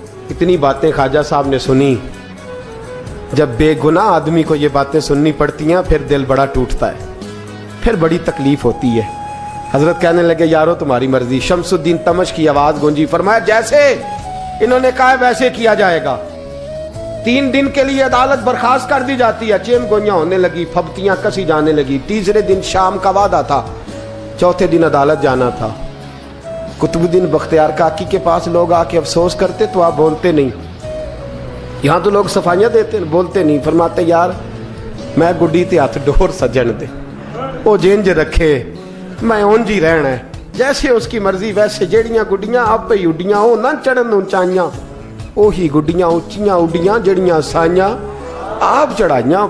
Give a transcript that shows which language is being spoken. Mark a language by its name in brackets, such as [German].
[Urdu] اتنی باتیں خواجہ صاحب نے سنی. جب بے گناہ آدمی کو یہ باتیں سننی پڑتی ہیں پھر دل بڑا ٹوٹتا ہے, پھر بڑی تکلیف ہوتی ہے. حضرت کہنے لگے یارو تمہاری مرضی. شمس الدین تمش کی آواز گونجی. فرمایا جیسے انہوں نے کہا ویسے کیا جائے گا. 3 دن کے لیے عدالت برخاست کر دی جاتی ہے. چین گوئیاں ہونے لگی, پھبتیاں کسی جانے لگی. تیسرے دن شام کا وعدہ تھا, چوتھے دن عدالت جانا تھا. قطب الدین بختیار کاکی کے پاس لوگ آ کے افسوس کرتے تو آپ بولتے نہیں. یہاں تو لوگ صفائیاں دیتے بولتے نہیں. [Punjabi] فرماتے یار میں گڈی تے ہاتھ ڈور سجن دے, او جینج رکھے, میں اونج ہی رہنا ہے, [Urdu] جیسے اس کی مرضی ویسے. [Punjabi] جیڑیاں گڈیاں آپ پہ اڈیاں ہو نہ چڑھن اونچائیاں, اوہی گڈیاں اونچیاں اڈیاں جڑیاں سائیاں آپ چڑھائیاں.